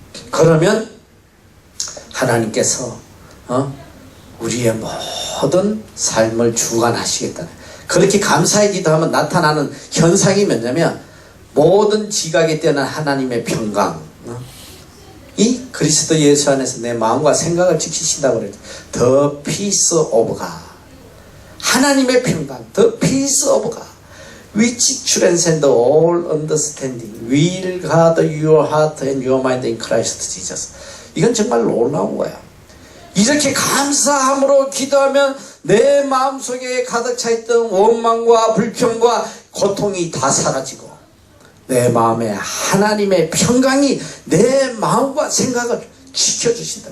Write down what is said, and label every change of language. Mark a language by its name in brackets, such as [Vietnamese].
[Korean] 그러면 하나님께서 우리의 모든 삶을 주관하시겠다는, 그렇게 감사의 기도하면 나타나는 현상이 뭐냐면 모든 지각에 뛰어난 하나님의 평강, 이 그리스도 예수 안에서 내 마음과 생각을 지키신다고 그랬죠. [English] The peace of God, [Korean] 하나님의 평강, [English] The peace of God, which transcends all understanding, will guard your heart and your mind in Christ Jesus. [Korean] 이건 정말 놀라운 거야. 이렇게 감사함으로 기도하면 내 마음속에 가득 차있던 원망과 불평과 고통이 다 사라지고 내 마음에 하나님의 평강이 내 마음과 생각을 지켜주신다.